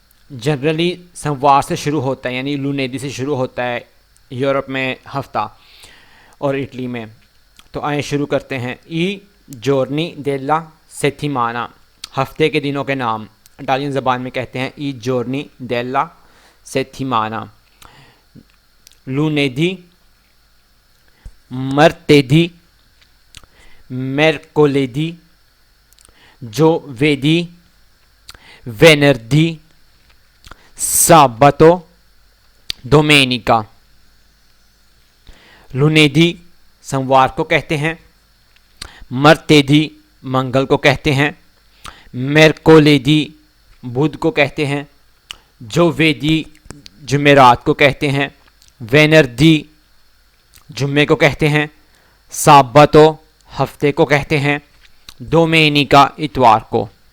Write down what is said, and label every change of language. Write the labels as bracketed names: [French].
[Hindi] Generally सोमवार से शुरू होता है, यानी लुनेदी से शुरू होता है यूरोप में हफ्ता और इटली में। तो आए शुरू करते हैं। [Italian] ई जोर्नी देला सेटिमाना, [Hindi] हफ्ते के दिनों के नाम इटालियन ज़बान में कहते हैं ई जोर्नी देला सेटिमाना। [Italian] लुनेदी, मर्तेदी, मेरकोलेदी, giovedì, venerdì, sabato, domenica। [Hindi] लुनेदी सोमवार को कहते हैं, मर्तेदी मंगल को कहते हैं, मेरकोलेदी बुध को कहते हैं, जोवेदी जुमेरात को कहते हैं, वेनर्दी जुम्मे को कहते हैं, साबातो हफ्ते को कहते हैं, डोमेनिका इतवार को।